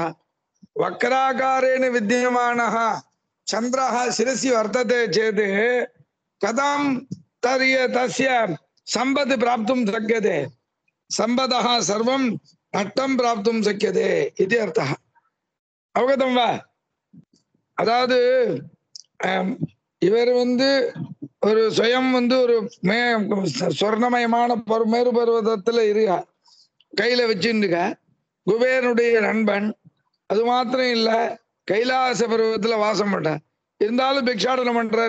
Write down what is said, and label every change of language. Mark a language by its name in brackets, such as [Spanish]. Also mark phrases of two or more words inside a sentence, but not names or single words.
[Sanskrit] वक्राकारेण विद्यमानः चन्द्रः शिरसि वर्तते चेत् कथं तस्य सम्पत् प्राप्तुं शक्यते? सम्पदः सर्वं नष्टं प्राप्तुं शक्यते इति अर्थः। अवगतं वा? [Tamil] अदावदु இவர் ஒரு சுயம் ஒரு சொர்ணமயமான மேரு பர்வதத்துல இருக்கா, கையில வச்சுருக்க. குபேரனுடைய நண்பன். அது மாத்திரம் இல்ல, கைலாச பருவத்துல வாசம் பண்ற. இருந்தாலும் பிக்ஷாடனம் பண்றாரு.